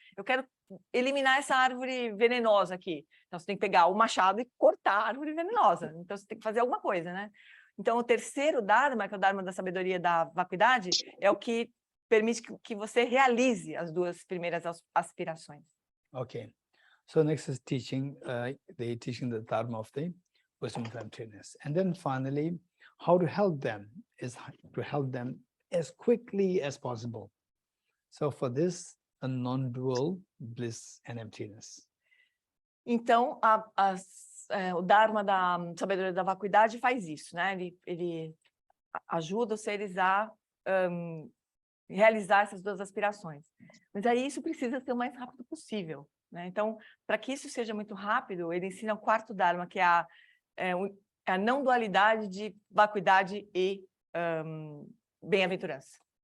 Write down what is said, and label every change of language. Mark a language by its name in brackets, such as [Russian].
[Portuguese] Eu quero eliminar essa árvore venenosa aqui. Então você tem que pegar o machado e cortar a árvore venenosa. Então você tem que fazer alguma coisa, né? Então o terceiro Dharma, que é o Dharma da Sabedoria e da Vacuidade, é o que permite que você realize as duas primeiras aspirações. [English] Okay. So next is teaching, the teaching the Dharma of the wisdom of emptiness. And then finally, how to help them is to help them as quickly as possible. So for this, a non-dual bliss and emptiness. [Portuguese] Então, o Dharma da Sabedoria da Vacuidade faz isso, né? Ele ajuda os seres a realizar essas duas aspirações. Mas aí isso precisa ser o mais rápido possível, né? Então, para que isso seja muito rápido, ele ensina o quarto Dharma, que é a não dualidade de vacuidade e bem-aventurança.